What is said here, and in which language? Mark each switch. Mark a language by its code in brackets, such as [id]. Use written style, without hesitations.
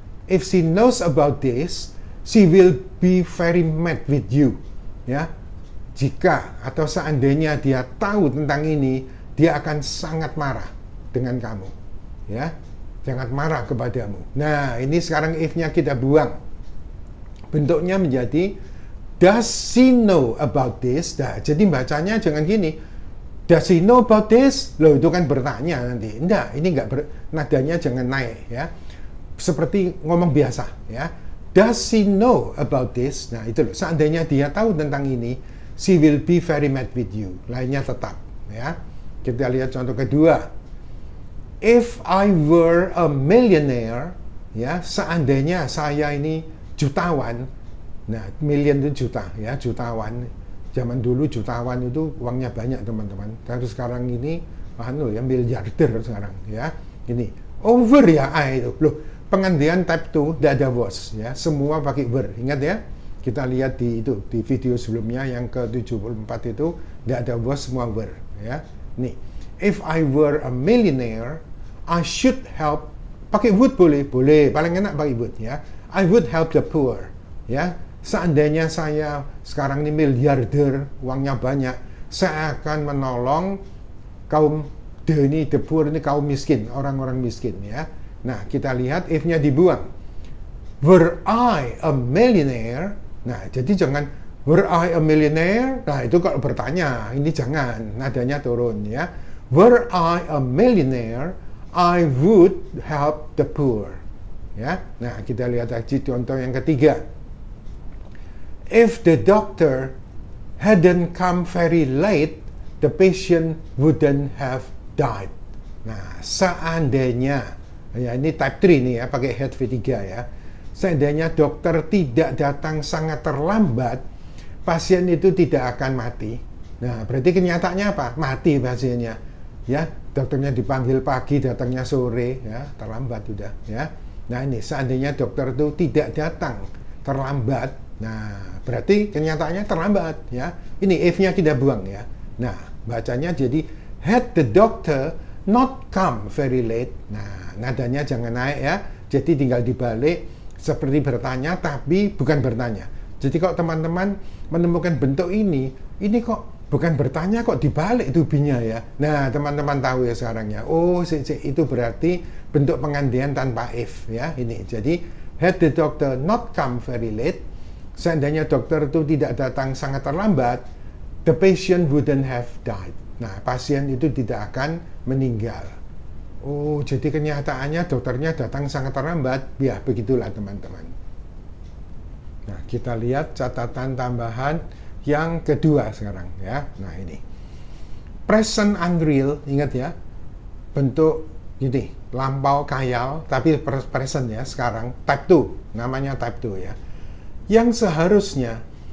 [en] If she knows about this, she will be very mad with you, ya. [id] Jika atau seandainya dia tahu tentang ini, dia akan sangat marah dengan kamu, ya, sangat marah kepadamu. Nah, ini sekarang if-nya kita buang, bentuknya menjadi [en] does she know about this? [id] Nah, jadi bacanya jangan gini. [en] Does she know about this? [id] Loh, itu kan bertanya nanti. Enggak, ini enggak nadanya jangan naik ya. Seperti ngomong biasa ya. [en] Does she know about this? [id] Nah, itu loh. Seandainya dia tahu tentang ini, [en] she will be very mad with you. [id] Lainnya tetap ya. Kita lihat contoh kedua. [en] If I were a millionaire, [id] ya, seandainya saya ini jutawan. Nah, million itu juta, ya, jutawan. Zaman dulu jutawan itu uangnya banyak, teman-teman. Tapi sekarang ini, ya, miliarder sekarang, ya. Ini, over ya, itu. Loh, pengandian type 2, tidak ada was, ya. Semua pakai were. Ingat ya, kita lihat di video sebelumnya, yang ke-74 itu, tidak ada was, semua were, ya. [en] Nih, if I were a millionaire, I should help, [id] pakai would boleh, paling enak pakai would, [en] ya. I would help the poor, [id] ya. Seandainya saya sekarang ini miliarder, uangnya banyak, saya akan menolong kaum the poor ini, kaum miskin, orang-orang miskin ya. Nah, kita lihat if-nya dibuang. [en] Were I a millionaire? [id] Nah, jadi jangan [en] were I a millionaire? [id] Nah, itu kalau bertanya, ini jangan, nadanya turun ya. [en] Were I a millionaire, I would help the poor. Ya. Nah, [id] kita lihat lagi contoh yang ketiga. [en] If the doctor hadn't come very late, the patient wouldn't have died. [id] Nah, seandainya, ya ini type 3 nih ya, pakai head V3 ya. Seandainya dokter tidak datang sangat terlambat, pasien itu tidak akan mati. Nah, berarti kenyataannya apa? Mati pasiennya. Ya, dokternya dipanggil pagi, datangnya sore, ya, terlambat sudah, ya. Nah, ini seandainya dokter itu tidak datang terlambat, nah, berarti kenyataannya terlambat ya. Ini if-nya kita buang ya. Nah, bacanya jadi [en] had the doctor not come very late. [id] Nah, nadanya jangan naik ya. Jadi tinggal dibalik seperti bertanya tapi bukan bertanya. Jadi kalau teman-teman menemukan bentuk ini kok bukan bertanya kok dibalik to-be-nya ya. Nah, teman-teman tahu ya sekarang ya. Oh, itu berarti bentuk pengandian tanpa if ya. Ini. [en] Jadi had the doctor not come very late, [id] seandainya dokter itu tidak datang sangat terlambat, [en] the patient wouldn't have died. [id] Nah, pasien itu tidak akan meninggal. Oh, jadi kenyataannya dokternya datang sangat terlambat. Ya, begitulah teman-teman. Nah, kita lihat catatan tambahan yang kedua sekarang ya. Nah, ini. Present unreal, ingat ya. Bentuk ini, lampau khayal, tapi present ya sekarang. Type 2, namanya type 2 ya. Yang seharusnya